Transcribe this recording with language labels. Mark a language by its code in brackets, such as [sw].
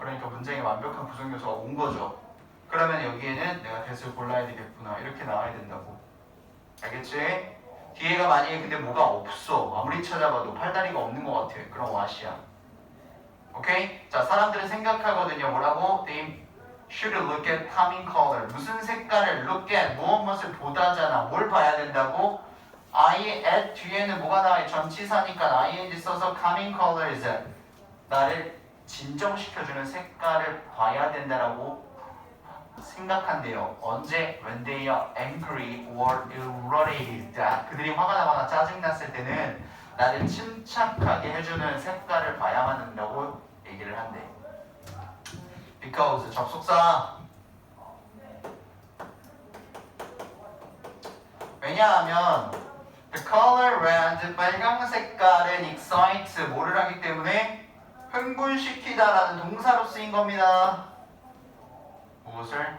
[ko] 그러니까 문장에 완벽한 부정 요소가 온 거죠. 그러면 여기에는 내가 that을 골라야 되겠구나. 이렇게 나와야 된다고. 알겠지? 뒤에가 만약에 근데 뭐가 없어. 아무리 찾아봐도 팔다리가 없는 것 같아. 그럼 what이야. 오케이? 자, 사람들은 생각하거든요. 뭐라고? [en] They should look at coming color. [ko] 무슨 색깔을 [en] look at, [ko] 무엇을 보다잖아. 뭘 봐야 된다고? at 뒤에는 뭐가 나와요? 전치사니까 ing 써서 [en] coming colors. [ko] 나를 진정시켜주는 색깔을 봐야 된다라고 생각한대요. 언제? [en] When they are angry or irritated. [ko] 그들이 화가 나거나 짜증났을 때는 나를 침착하게 해주는 색깔을 봐야만 한다고 얘기를 한대. Because 접속사. 왜냐하면 [en] the color red, [ko] 빨강 색깔은 excite, 뭐를 하기 때문에 흥분시키다라는 동사로 쓰인 겁니다. 무엇을?